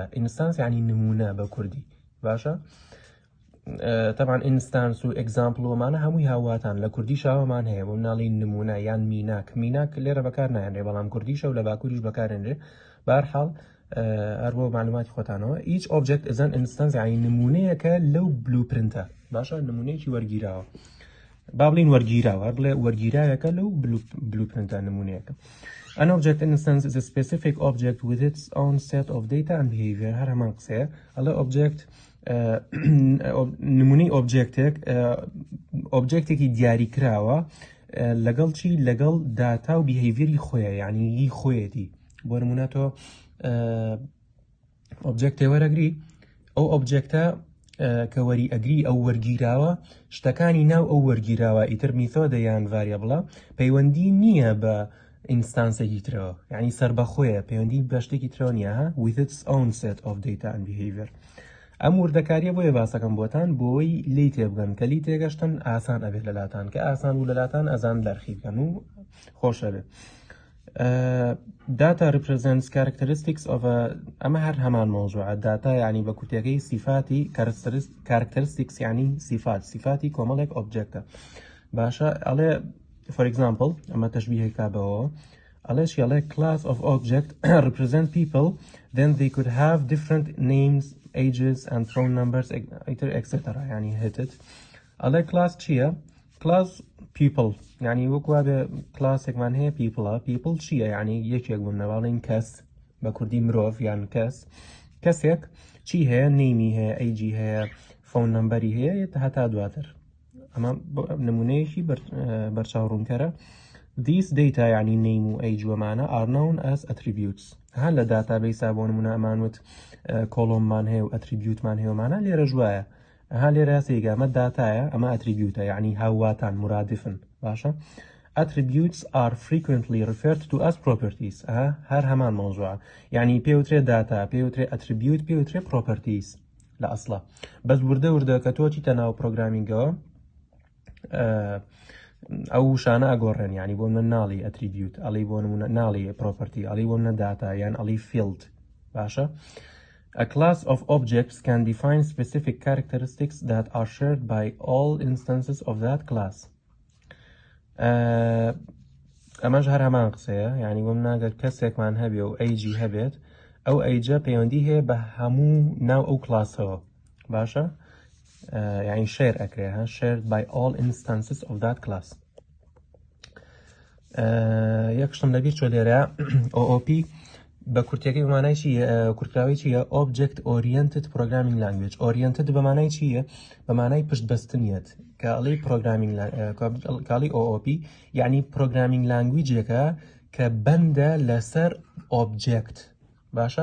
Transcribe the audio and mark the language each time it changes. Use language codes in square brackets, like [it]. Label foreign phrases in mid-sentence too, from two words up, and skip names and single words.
[ckb] ئینستانس یعنی نمونە بە کوردی. باشە؟ تەبان ئینستانس و ئێگزامپڵ ومانە هەمووی هاواتان لە کوردی شاوەمان هەیە، بۆ مناڵی نمونە یان میناک. میناک لێرە بەکار نایێنرێ، بەڵام کوردیشە و لە باکووریش بەکارێنرێ. بەهەرحاڵ هەر بۆ معلوماتی خۆتانەوە [en] each object is an instance، [ckb] یعنی نمونەیەکە لەو بلوپرنتە. باشە؟ نمونەیەکی وەرگیراوە، با بڵین وەرگیراوە، هەر بڵێ وەرگیراوەکە لەو بلوپرنتە نمونەیەکە. [en] An object instance is a specific object with its own set of data and behavior. [ckb] هەر هەمان قسەیە. ئەڵێ object نمونەی ئۆبجێکتێکی دیاری کراوە لەگەڵ چی؟ لەگەڵ داتا و بیهیڤێری خۆیە، یعنی هی خۆیەتی. بۆ نمونە تۆ ئۆبجێکتێ وەرەگری، ئەو ئۆبجێکتە کە وەری ئەگری ئەو وەرگیراوە، شتەکانی ناو ئەو وەرگیراوە ئیتر میثۆدە یان ڤاریەبڵە پەیوەندی نییە بە ئینستانسێکی ترەوە، یعنی سەربەخۆیە، پەیوەندی بە شتێکی ترەوە نییە. [en] with its own set of data and behavior. [ckb] ئەم وردەکاریە بۆیە باسەکەم بۆتان بۆی لی تێبگەن کە لی تێگەشتن ئاسان ئەبێت لەلاتان، کە ئاسان و لەلاتان ئەزان لەرخی بکەن و خۆشە بێت. [en] data represents characteristics of a، [ckb] ئەمە هەر هەمان مۆزوعە. data یعنی بە کورتەکەی صفاتی، characteristics یعنی صفاتی کۆمەڵێک ئۆبجێکتە. باشە؟ ئەڵێ [en] for example، [ckb] ئەمە تەشبیهێکا بەوە، ئەڵێ چی؟ [en] ئەڵێ class of object represent people, then they could have different names, ages and phone numbers etc. [ckb] يعني هتت ئەڵێ کلاس چییە؟ کلاس people يعني وەکوا بێ کلاسێکمان هەیە people چییە؟ یعنی یەکێک بوون نەواڵین کەس بە کوردی مرۆڤ یان کەسێک چی هەیە؟ نەیمی هەیە، ئەیجی هەیە، [en] phone number [ckb] هەیە هەتا دواتر. ئەمە نمونەیەکی بەرچاوڕوونکەرە. [en] These data يعني name و age ومانە are known as attributes. [ckb] هەر لە داتابیسا بۆ نمونە ئەمانوت کۆلۆممان هەیە و ئەتریبیوتمان هەیە ومانە لێرە ژوایە. ها لێرە سێگە ئەمە داتایە، ئەمە ئەتریبیوتە یعنی هاواتان مرادفن. باشە؟ [en] Attributes are frequently referred to as properties. [ckb] هەر هەمان مۆزوعە. یعنی پێوترێ داتا، پێوترێ ئەتریبیوت، پێوترێ properties لە ئەسڵە. بەس وردە کە تۆ چیتە ناو پرۆگرامینگەوە ئەو شانە ئەگۆڕێن، یعنی بۆ منە ناڵی ئەتریبیوت، ئەڵی بۆ نمونە ناڵی property، ئەڵی بۆ منە داتا یان ئەڵی field. باشە؟ [en] A class of objects can define specific characteristics that are shared by all instances of that class. [ckb] ئەمەش هەر هەمان قسەیە، یعنی بۆ مناگەر کەسێکمان هەبێ و ئەیجی هەبێت، ئەو ئەیجە پەیوەندی هەیە بە هەموو ناو ئەو کلاسەوە. باشە؟ یعنی شێر ئەکرێ، [en] shared by all instances of that class. [ckb] یەک شتم لەبیر چۆ لێرە OOP بە کورتەکەی بەمانای چیە؟ کورتراوی چیە؟ [en] Object Oriented Programming Language. [ckb] Oriented بەمانای چیە؟ بەمانای پشتبەستنیەت کە ئەڵێ Programming کاڵی OOP یعنی [en] Programming Languageێکە [ckb] کە بەندە لەسەر Object. باشە؟